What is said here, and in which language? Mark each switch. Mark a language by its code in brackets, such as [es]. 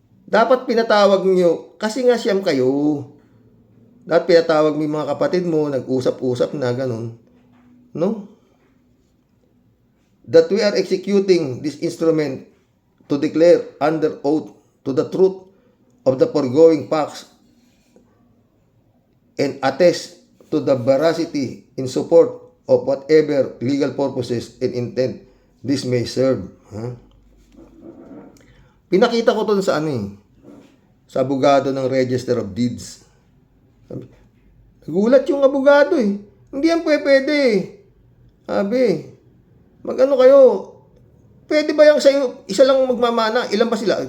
[tl] Dapat pinatawag nyo, kasi nga siyam kayo. Dapat pinatawag mo yung mga kapatid mo, nag-usap-usap na, ganun. No? [en] That we are executing this instrument to declare under oath to the truth of the foregoing facts and attest to the veracity in support of whatever legal purposes and intent this may serve. [tl] Pinakita ko to sa sa abogado ng Register of Deeds. Nagulat yung abogado eh. Hindi yan pwede. Sabi, mag-ano kayo? Pwede ba yung sa'yo, isa lang magmamana? Ilan ba sila?